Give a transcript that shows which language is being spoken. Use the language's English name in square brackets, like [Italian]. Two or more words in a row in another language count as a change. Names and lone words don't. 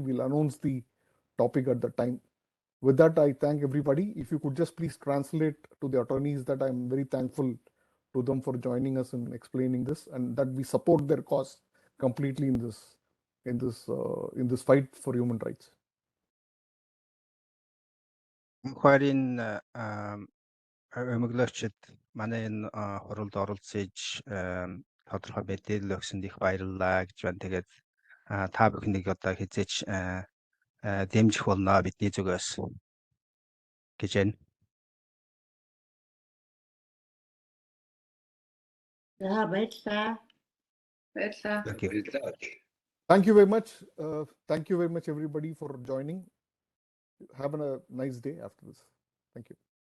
[English] We'll announce the topic at the time. With that, I thank everybody. If you could just please translate to the attorneys that I'm very thankful to them for joining us and explaining this, and that we support their cause completely in this fight for human rights. [Mongolian] Munkhbayарын өмөглөгчд манай энэ хуралд оролцож тодорхой мэдээлэл өгсөнд их баярлалаа гэж байна. Тэгээд та бүхнийг одоо хизээч дэмжих болно бидний зүгээс гэж байна. За баярлалаа. Баярлалаа. [English] Thank you very much. Thank you very much, everybody, for joining. Have a nice day after this. Thank you.